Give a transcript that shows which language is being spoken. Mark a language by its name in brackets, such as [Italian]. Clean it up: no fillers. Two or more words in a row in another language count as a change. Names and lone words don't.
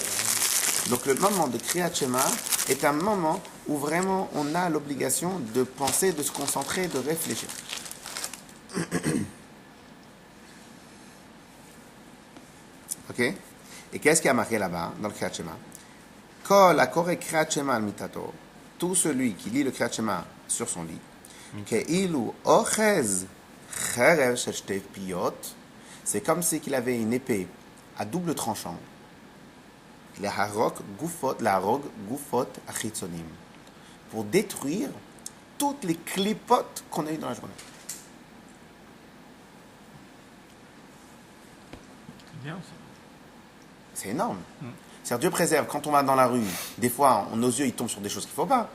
[French] Donc le moment de Kriyat Shema est un moment où vraiment on a l'obligation de penser, de se concentrer, de réfléchir. Ok? Et qu'est-ce qui a marqué là-bas, dans le Kriyat Shema? [Hebrew] כל הקורא קריאת שמע על מיטתו. [French] Tout celui qui lit le Kriyat Shema sur son lit. [Hebrew] כאילו אוחז חרב של שתי פיות. [French] C'est comme si qu'il avait une épée à double tranchant. [Hebrew] להרוג גופות החיצונים. [French] Pour détruire toutes les clipotes qu'on a eues dans la journée. Bien, ça. C'est énorme. C'est-à-dire, Dieu préserve, quand on va dans la rue, des fois, nos yeux, ils tombent sur des choses qu'il ne faut pas.